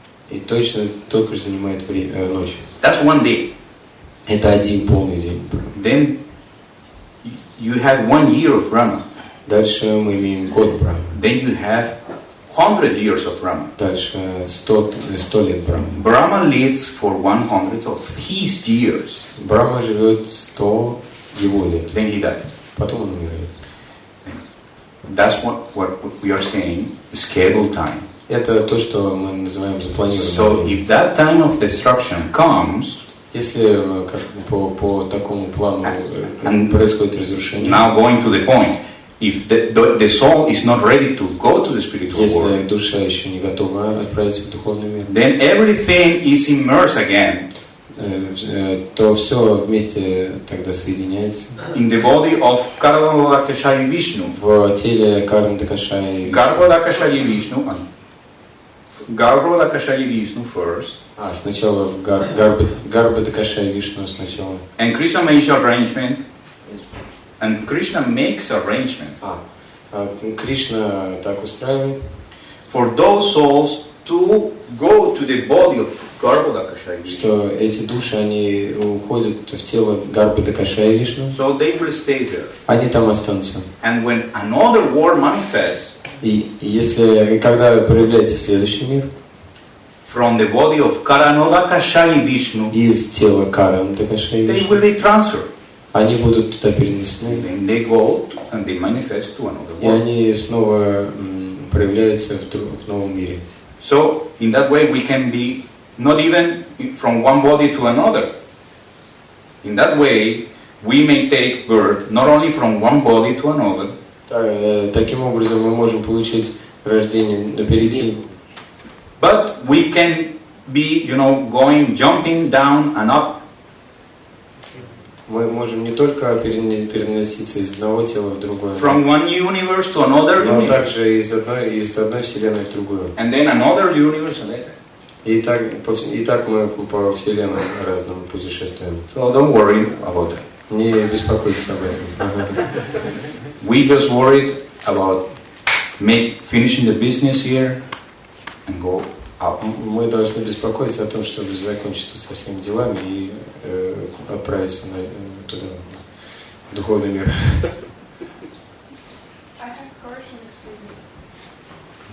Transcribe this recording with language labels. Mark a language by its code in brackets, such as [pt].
[ru] И точно только же занимает ночь. [en] That's one day. [ru] Это один полный день Брамы. [en] Then you have 1 year of Brahma. [ru] Дальше мы имеем год Брамы. [en] Then you have 100 years of Brahma. [ru] Дальше 100 лет Брамы. [en] Brahma lives for 100 of his years. [ru] Брахма живет 100 его лет. [en] Then he died. [ru] Потом он умирает. [en] That's what we are saying, scheduled time. [ru] Это то, что мы называем запланированным. [en] So if that time of destruction comes, [ru] Если по такому плану происходит разрушение, [en] now going to the point, if the soul is not ready to go to the spiritual [ru] если [en] world, [ru] душа еще не готова отправиться в духовный мир, [en] then everything is immersed again [ru] то все вместе тогда соединяется [en] in the body of Garvadakashayi Vishnu. [ru] в теле Карнадакашаи. [en] Garvadakashayi Vishnu and Garvadakashayi Vishnu first. [ru] Сначала в Гарбадакашаи Вишну сначала. [en] And Krishna makes arrangement. And Krishna makes arrangement [ru] Кришна так устраивает, [en] for those souls to go to the body of Garvadakashayi Vishnu. [ru] что эти души, они уходят в тело Гарбадакашаи Вишну, [en] So they will stay there. [ru] они там останутся. [en] And when another world manifests [ru] И если, когда проявляется следующий мир, [en] from the body of Karanodakashayi Vishnu, [ru] из тела Карнадакашаи [en] they [ru] Вишну, [en] will be transferred. [ru] они будут туда перенесены, [en] Then they go and they manifest to another [ru] и [en] world. [ru] они снова проявляются в новом мире. [en] So in that way we can be not even from one body to another. In that way we may take birth not only from one body to another, [ru] Таким образом мы можем получить рождение, перейти. [en] but we can be, going, jumping down and up. [ru] Мы можем не только переноситься из одного тела в другое, [en] From one universe to another [ru] но [en] universe. [ru] также из одной вселенной в другую. [en] And then another universe later. [ru] И так мы по вселенным разным путешествуем. [en] So don't worry about that. [ru] Не беспокойтесь об этом. [en] We just worried about finishing the business here and go out. [ru] Мы должны беспокоиться о том, чтобы закончить тут со всеми делами и отправиться туда, в духовный мир. [en] I have correction experience.